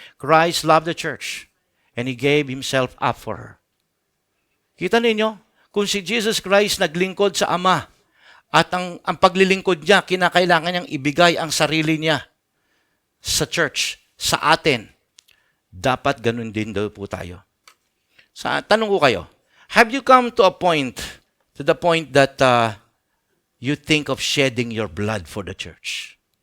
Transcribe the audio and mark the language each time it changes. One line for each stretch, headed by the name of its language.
English: Christ loved the church and He gave Himself up for her.
Filipino: Kita ninyo, kung si Jesus Christ naglingkod sa Ama at ang paglilingkod niya, kinakailangan niyang ibigay ang sarili niya sa church, sa atin, dapat ganun din daw po tayo. Tanong ko kayo,
English: have you come to the point that you think of shedding your blood for the church?